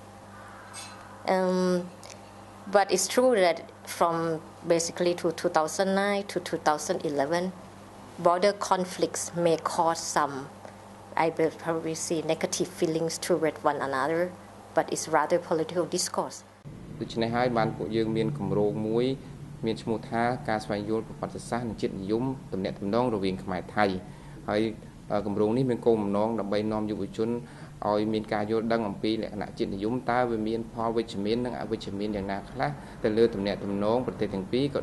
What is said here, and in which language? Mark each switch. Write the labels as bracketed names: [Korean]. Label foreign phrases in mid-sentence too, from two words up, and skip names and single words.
[English] But it's true that from basically to 2009 to 2011, border conflicts may cause I will probably see negative feelings toward one another, but it's rather political discourse. [Khmer] ដូច្នេះហើយបានពួកយើងមានគម្រោងមួយមានឈ្មោះថាការស្វែងយល់ប្រវត្តិសាស្ត្រនិងជាតិនិយមទំនាក់ទំនងរវាងខ្មែរថៃហើយ គម្រោងនេះមានគោលបំណងដើម្បីនាំយុវជនឲ្យមានការយល់ដឹងអំពីលក្ខណៈជាតិនិយមតើវាមានផល វិជ្ជមាននិងអវិជ្ជមានយ៉ាងណាខ្លះទៅលើទំនាក់ទំនងប្រទេសទាំងពីរក៏